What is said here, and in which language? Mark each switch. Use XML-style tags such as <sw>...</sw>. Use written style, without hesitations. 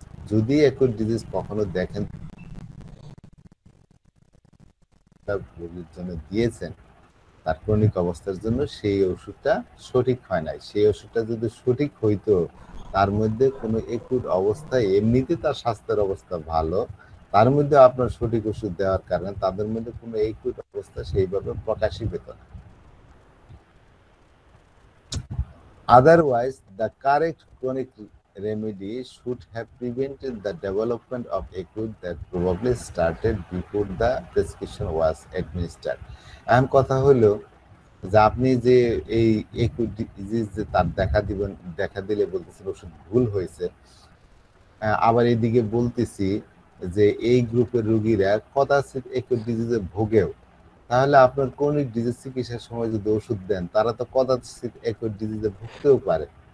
<bn>যদি acute disease কখনো দেখেন রোগীর জন্য দিয়েছেন তার ক্রনিক অবস্থার জন্য, সেই ওষুধটা সঠিক হয় নাই, সেই ওষুধটা যদি সঠিক হইতো, তার মধ্যে কোনো অ্যাকিউট অবস্থা, এমনিতে তার স্বাস্থ্যের অবস্থা ভালো, তার মধ্যে আপনার সঠিক ওষুধ দেওয়ার কারণে তাদের মধ্যে কোনো অ্যাকিউট অবস্থা সেইভাবে প্রকাশই পেত না।</bn> <en>Otherwise, the correct chronic remedy should have prevented the development of acute that probably started before the prescription was administered.</en> <bn>এখন কথা হলো যে আপনি যে এই অ্যাকিউট ডিজিজ যে তার দেখা দিলে বলতেছেন ওষুধ ভুল হয়েছে, আবার এইদিকে বলতেছি যে এই গ্রুপের রোগীরা কদাচিৎ অ্যাকিউট ডিজিজে ভোগেও, তাহলে আপনার ক্রনিক ডিজিজ চিকিৎসার সময় যদি ওষুধ দেন, তারা তো কদাচিৎ একই ডিজিজে ভুগতেও পারে।</bn>